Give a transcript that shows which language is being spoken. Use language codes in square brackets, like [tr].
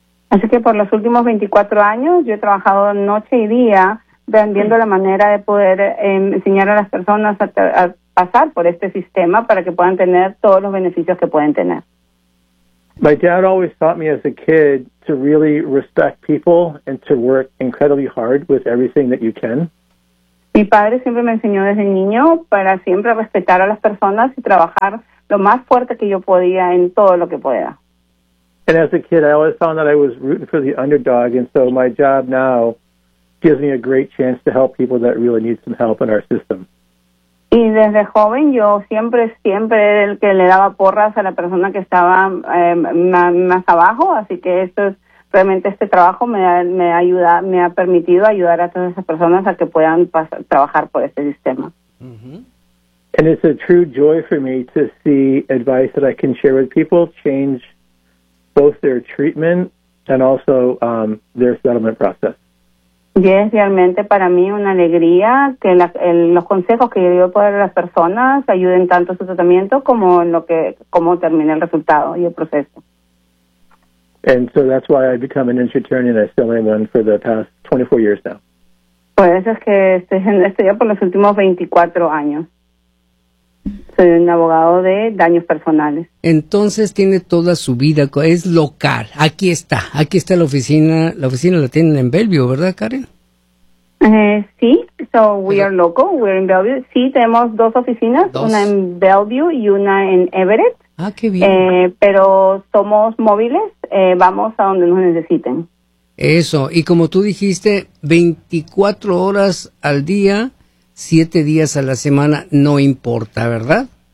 [es] Así que por los últimos 24 años, yo he trabajado noche y día vendiendo la manera de poder enseñar a las personas a pasar por este sistema para que puedan tener todos los beneficios que pueden tener. [en] My dad always taught me as a kid to really respect people and to work incredibly hard with everything that you can. [es] Mi padre siempre me enseñó desde niño para siempre respetar a las personas y trabajar lo más fuerte que yo podía en todo lo que pueda. [en] And as a kid, I always found that I was rooting for the underdog, and so my job now gives me a great chance to help people that really need some help in our system. [es] Y desde joven yo siempre era el que le daba porras a la persona que estaba más abajo, así que esto es realmente este trabajo me ha permitido ayudar a todas esas personas a que puedan trabajar por este sistema. Mm-hmm. [en] And it's a true joy for me to see advice that I can share with people change both their treatment and also their settlement process. [es] Y es realmente para mí una alegría que los consejos que yo puedo dar a las personas ayuden tanto a su tratamiento como en cómo termina el resultado y el proceso. [en] And so that's why I've become an insurance attorney and I still am one for the past 24 years now. [es] Pues eso es que estoy ya por los últimos 24 años. Soy un abogado de daños personales. Entonces tiene toda su vida, es local. Aquí está la oficina. La oficina la tienen en Bellevue, ¿verdad, Karen? [en] Sí, so we are local, we're in Bellevue. [es] Sí, tenemos dos oficinas, una en Bellevue y una en Everett. Ah, qué bien. Pero somos móviles, vamos a donde nos necesiten. Eso, y como tú dijiste, 24 horas al día, 7 días a la semana, no importa, ¿verdad?